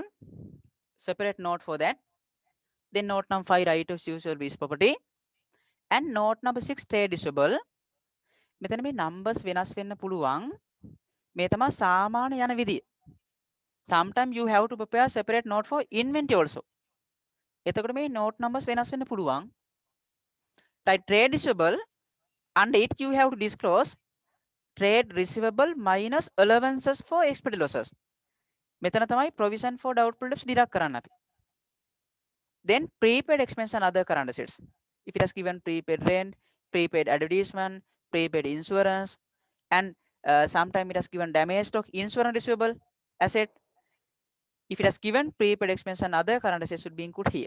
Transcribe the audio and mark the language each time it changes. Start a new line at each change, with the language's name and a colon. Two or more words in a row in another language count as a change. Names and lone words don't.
English: Separate note for that. Then note number 5, right of use of lease property. And note number 6, trade receivable.
Sinhala: මෙතන මේ numbers වෙනස් වෙන්න පුළුවන්. මේ තමයි සාමාන්‍ය යන විදිය.
English: Sometimes you have to prepare separate note for inventory also.
Sinhala: එතකොට මේ
English: note numbers
Sinhala: වෙනස් වෙන්න පුළුවන්.
English: Right, trade receivable, under it you have to disclose trade receivable minus allowances for expected losses.
Sinhala: මෙතන තමයි
English: provision for doubtful debts deduct
Sinhala: කරන්න අපි.
English: Then prepaid expense and other current assets. If it has given prepaid rent, prepaid advertisement, prepaid insurance, and sometime it has given damage stock, insurance receivable asset. If it has given prepaid expense and other current assets should be included here.